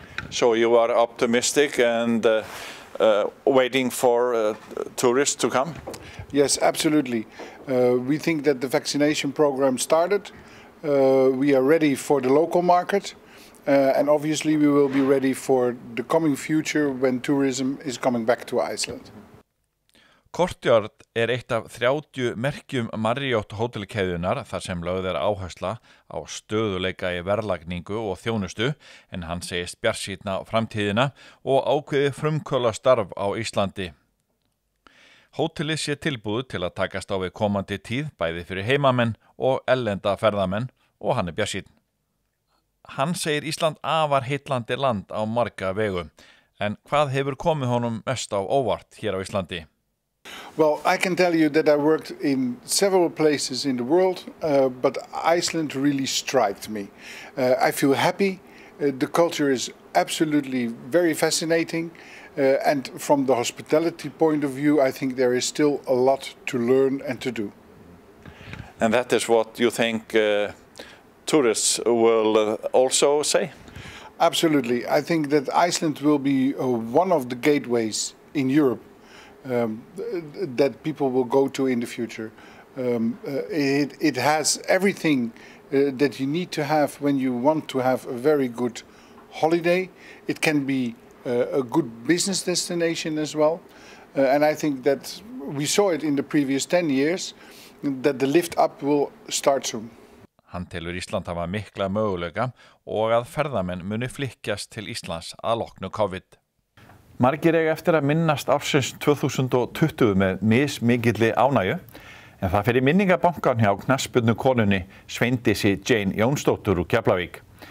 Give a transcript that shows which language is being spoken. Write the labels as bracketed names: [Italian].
[English] So you are optimistic and waiting for tourists to come? Yes, absolutely. We think that the vaccination program started. We are ready for the local market. And obviously we will be ready for the coming future when tourism is coming back to Iceland. [Icelandic] Courtyard eitt af 30 merkjum Marriott hótelkeðjunar þar sem lögð áhersla á stöðuleika í verðlagningu og þjónustu, en hann segist bjartsýnn á framtíðina og ákveði frumkvöðla starf á Íslandi. Hótelið sé tilbúið til að takast á við komandi tíð bæði fyrir heimamenn og erlenda ferðamenn og hann bjartsýnn. Hann segir Ísland afar heillandi land á marga vegu, en hvað hefur komið honum mest á óvart hér á Íslandi? [English] Well, I can tell you that I worked in several places in the world, but Iceland really struck me. I feel happy. The culture is absolutely very fascinating, and from the hospitality point of view, I think there is still a lot to learn and to do. And that is what you think tourists will also say? Absolutely. I think that Iceland will be one of the gateways in Europe that people will go to in the future. It has everything that you need to have when you want to have a very good holiday. It can be a good business destination as well. And I think that we saw it in the previous 10 years, that the lift up will start soon. [Icelandic] Hann telur Ísland hafa mikla möguleika og að ferðamenn muni flykkjast til Íslands að loknu COVID. Margir eiga eftir að minnast ársins 2020 með mismikilli ánægju, en það fer í minningabankan hjá knattspyrnukonunni Sveindísi Jane Jónsdóttur úr Keflavík.